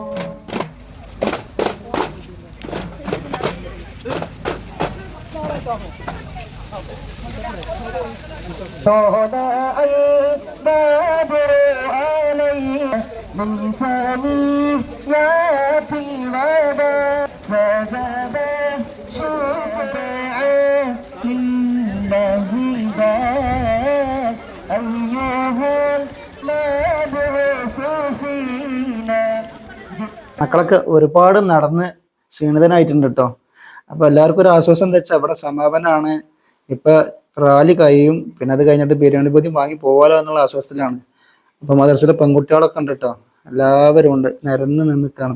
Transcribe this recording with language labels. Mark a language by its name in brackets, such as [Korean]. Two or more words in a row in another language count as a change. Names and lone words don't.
[Arabic] طلع البدر علينا من ثنيات الوداع وجب شفعا لله الباب أيها المبعوث فينا. [Malayalam] മക്കളൊക്കെ ഒരുപാട് നടന്ന് ക്ഷീണിതനായിട്ടുണ്ട് കേട്ടോ. അപ്പോൾ എല്ലാവർക്കും ഒരു ആശ്വാസം എന്താ വെച്ചാൽ ഇവിടെ സമാപനമാണ്. ഇപ്പം റാലി കഴിയും, പിന്നെ അത് കഴിഞ്ഞിട്ട് ബിരിയാണി പൊതി വാങ്ങി പോകാലോ എന്നുള്ള ആശ്വാസത്തിലാണ്. അപ്പോൾ മദർസിലെ പെൺകുട്ടികളൊക്കെ ഉണ്ട് കേട്ടോ, എല്ലാവരും ഉണ്ട്, നിരന്ന് നിൽക്കുകയാണ്.